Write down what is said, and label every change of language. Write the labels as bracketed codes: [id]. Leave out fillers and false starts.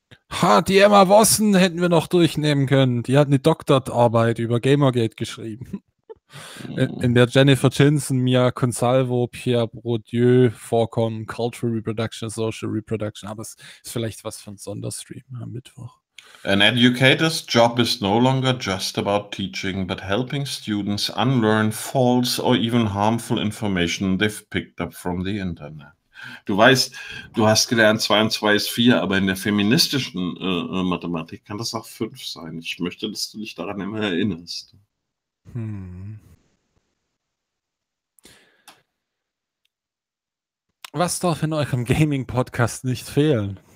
[de] Ha, die Emma Watson hätten wir noch durchnehmen können. Die hat eine Doktorarbeit über Gamergate geschrieben. In der Jennifer Jensen, Mia Consalvo, Pierre Bourdieu vorkommen, Cultural Reproduction, Social Reproduction, aber es ist vielleicht was für ein Sonderstream am Mittwoch. [en] An educator's job is no longer just about teaching, but helping students unlearn false or even harmful information they've picked up from the internet. [de] Du weißt, du hast gelernt, 2 und 2 ist 4, aber in der feministischen Mathematik kann das auch 5 sein. Ich möchte, dass du dich daran immer erinnerst. Was darf in eurem Gaming-Podcast nicht fehlen?